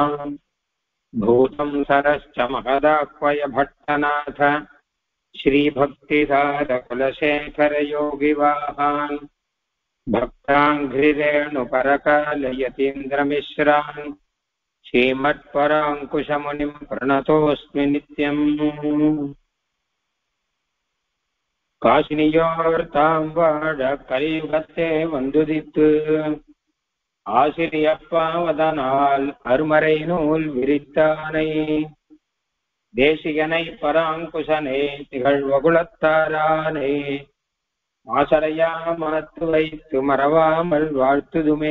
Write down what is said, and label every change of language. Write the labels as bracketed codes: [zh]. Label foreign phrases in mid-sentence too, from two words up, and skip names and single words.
[sa] भूतं सरश्च महदाह्वय भट्टनाथ श्रीभक्तिधारकुलशेखरयोगिवाहान् भक्ताङ्घ्रिरेणुपरकालयतीन्द्रमिश्रान् श्रीमत्पराङ्कुशमुनिं प्रणतोऽस्मि नित्यम्। [ta] காசினியோர்தாம்வாழ கலியுகத்தே வந்துதித்து ஆசிரியப்பாவதனால் அருமறை நூல் விரித்தானை தேசிகனை பராங்குசனை திகழ்வகுலத்தாரானை மாசரையா மனத்து வைத்து மறவாமல் வாழ்த்துதுமே.